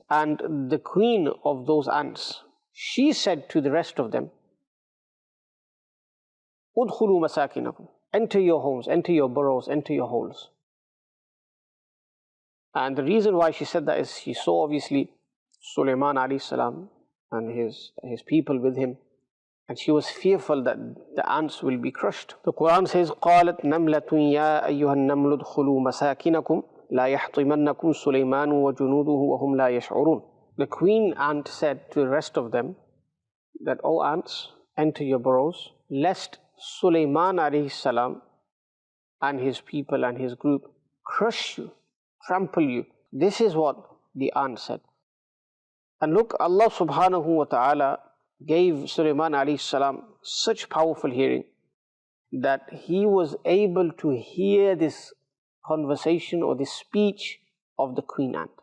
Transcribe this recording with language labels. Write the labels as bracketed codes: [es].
[en] And the queen of those ants, she said to the rest of them, [ar] "Udkhulu masakinakum." [en] Enter your homes, enter your burrows, enter your holes. And the reason why she said that is she saw obviously Sulaiman alayhi salam and his people with him, and she was fearful that the ants will be crushed. The Quran says, [ar] قالت نملة يا أيها النمل ادخلوا مساكنكم لا يحطمنكم سليمان وجنوده وهم لا يشعرون. [en] The queen ant said to the rest of them that, O ants, enter your burrows, lest Sulaiman alayhi salam and his people and his group crush you, trample you. This is what the ant said. And look, Allah subhanahu wa ta'ala gave Sulaiman alayhi salam such powerful hearing that he was able to hear this conversation or this speech of the queen ant.